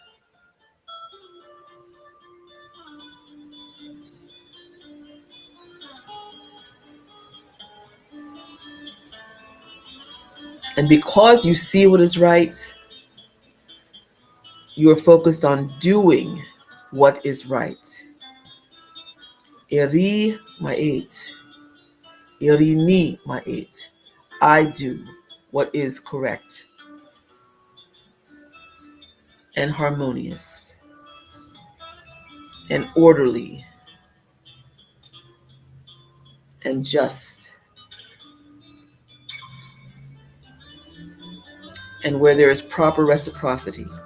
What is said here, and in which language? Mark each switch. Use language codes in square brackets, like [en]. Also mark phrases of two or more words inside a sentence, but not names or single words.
[en] And because you see what is right, you are focused on doing what is right. [egy] Eri ma'et. Irini ma'et. [en] I do what is correct and harmonious and orderly and just, and where there is proper reciprocity.